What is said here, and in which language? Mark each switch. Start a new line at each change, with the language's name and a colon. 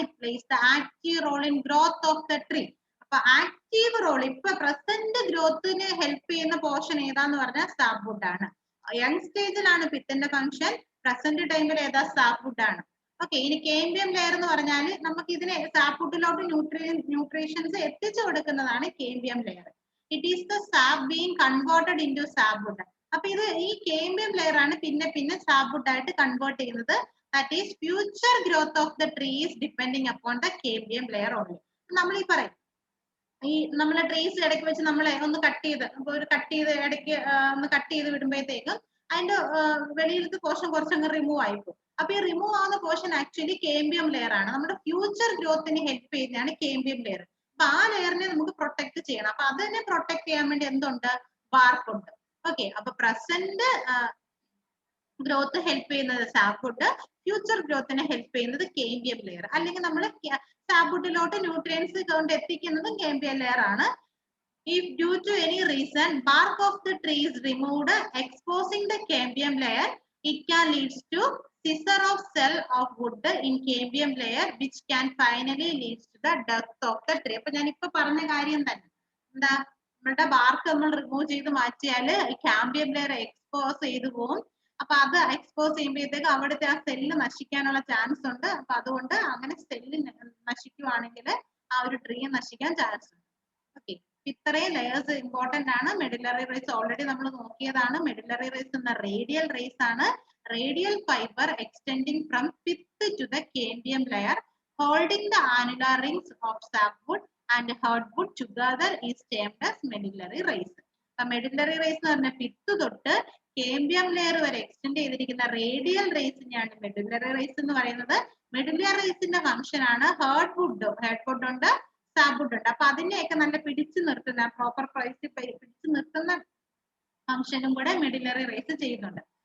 English: It plays the active role in growth of the tree.
Malayalam: അപ്പൊ active role, ഇപ്പൊ present ഗ്രോത്തിന് help ചെയ്യുന്ന portion ഏതാന്ന് പറഞ്ഞാൽ സാപ്പ് വുഡ് ആണ്. യങ് സ്റ്റേജിലാണ് പിത്തിന്റെ ഫംഗ്ഷൻ, പ്രസന്റ് ടൈമിൽ ഏതാ സാപ്പ് വുഡ് ആണ്. ഓക്കെ, ഇനി കേമ്പിയം ലെയർ എന്ന് പറഞ്ഞാൽ നമുക്ക് ഇതിനെ സാപ്പ് വുഡിലോട്ട് ന്യൂട്രീഷൻസ് എത്തിച്ചു കൊടുക്കുന്നതാണ് cambium layer.
English: It is the sap being converted into sapwood.
Malayalam: അപ്പൊ ഇത് ഈ കേമ്പിയം ലെയർ ആണ് പിന്നെ sapwood ആയിട്ട് കൺവേർട്ട് ചെയ്യുന്നത്.
English: That is future growth of the tree is depending upon the cambium layer only.
Malayalam: നമ്മൾ ഈ പറയും ഈ നമ്മളെ ട്രീസ് ഇടയ്ക്ക് വെച്ച് നമ്മളെ ഒന്ന് കട്ട് ചെയ്ത് ഇടയ്ക്ക് ഒന്ന് കട്ട് ചെയ്ത് വിടുമ്പോഴത്തേക്കും അതിന്റെ വെളിയിലത്തെ പോർഷൻ കുറച്ചങ്ങ് റിമൂവ് ആയിപ്പോ. അപ്പൊ ഈ റിമൂവ് ആവുന്ന പോർഷൻ ആക്ച്വലി കേമ്പിയം ലെയർ ആണ്. നമ്മുടെ ഫ്യൂച്ചർ ഗ്രോത്തിന് ഹെൽപ്പ് ചെയ്യുന്നതാണ് കേമ്പിയം ലെയർ. അപ്പൊ ആ ലെയറിനെ നമുക്ക് പ്രൊട്ടക്ട് ചെയ്യണം. അപ്പൊ അതിനെ പ്രൊട്ടക്ട് ചെയ്യാൻ വേണ്ടി എന്തുണ്ട്? ബാർക്ക് ഉണ്ട്. ഓക്കെ, അപ്പൊ പ്രസന്റ് ഗ്രോത്ത് ഹെൽപ്പ് ചെയ്യുന്നത് സാപ്വുഡ്, ഫ്യൂച്ചർ ഗ്രോത്തിനെ ഹെൽപ്പ് ചെയ്യുന്നത് കേമ്പിയം ലെയർ, അല്ലെങ്കിൽ നമ്മൾ സാപ്വുഡിലോട്ട് ന്യൂട്രിയൻസ് കൊണ്ട് എത്തിക്കുന്നതും കേമ്പിയം ലെയർ ആണ്.
English: If due to any reason bark of the tree is removed exposing the cambium layer, it can lead to scissor of cell of wood in cambium layer which can finally lead to the death of the tree.
Malayalam: അപ്പോൾ ഞാൻ ഇപ്പൊ പറഞ്ഞ കാര്യം തന്നെ എന്താ, നമ്മളുടെ BARC നമ്മൾ remove ചെയ്ത് മാറ്റിയാല് കാമ്പിയം ലെയർ എക്സ്പോസ് ചെയ്തു പോകും. അപ്പൊ അത് എക്സ്പോസ് ചെയ്യുമ്പോഴത്തേക്ക് അവിടുത്തെ ആ സെല്ല് നശിക്കാനുള്ള ചാൻസ് ഉണ്ട്. അപ്പൊ അതുകൊണ്ട് അങ്ങനെ സെല്ല് നശിക്കുവാണെങ്കിൽ ആ ഒരു ട്രീ നശിക്കാൻ ചാൻസ് ഉണ്ട്. ഓക്കെ, ഇത്രയും ലെയേഴ്സ് ഇമ്പോർട്ടന്റ് ആണ്. മെഡുലറി റേസ് ഓൾറെഡി നമ്മൾ നോക്കിയതാണ്. മെഡുലറി റേസ് എന്ന റേഡിയൽ റേസ് ആണ്.
English: Radial fibre extending from pith to the cambium layer holding the annular rings of sapwood and hardwood together is termed as medullary race.
Malayalam: അപ്പൊ medullary raise എന്ന് പറഞ്ഞ pith തൊട്ട് cambium layer വരെ extend ചെയ്തിരിക്കുന്ന radial റേസിനെയാണ് medullary raise എന്ന് പറയുന്നത്. Medullary റേസിന്റെ function ആണ് hardwood ഉണ്ട്, സാപ്വുഡ് ഉണ്ട്. അപ്പൊ അതിനെയൊക്കെ നല്ല പിടിച്ചു നിർത്തുന്ന പ്രോപ്പർ പ്രൈസ് പിടിച്ചു നിർത്തുന്ന ഫംഗ്ഷനും കൂടെ മെഡുലറി റേസ് ചെയ്യുന്നുണ്ട്.